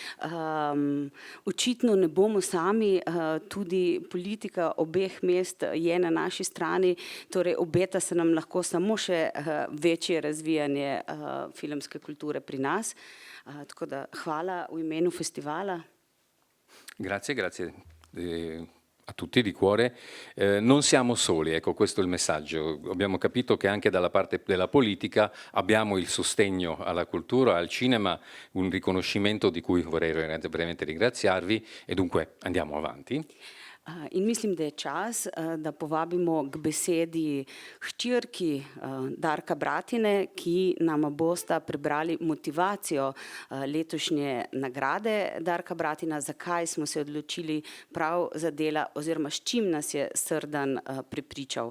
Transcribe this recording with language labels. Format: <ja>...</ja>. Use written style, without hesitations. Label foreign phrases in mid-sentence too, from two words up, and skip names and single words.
<sl>Očitno ne bomo sami, tudi politika obeh mest je na naši strani, torej obeta se nam lahko samo še večje razvijanje filmske kulture pri nas. Tako da hvala v imenu festivala.</sl> <it>Grazie, grazie. A tutti di cuore. Non siamo soli, ecco, questo è il messaggio. Abbiamo capito che anche dalla parte della politica abbiamo il sostegno alla cultura, al cinema, un riconoscimento di cui vorrei veramente ringraziarvi e dunque andiamo avanti.</it> <sl>In mislim, da je čas, da povabimo k besedi hčerki Darka Bratine, ki nama bosta prebrali motivacijo letošnje nagrade Darka Bratina, zakaj smo se odločili prav za dela oziroma s čim nas je Srdan prepričal.</sl>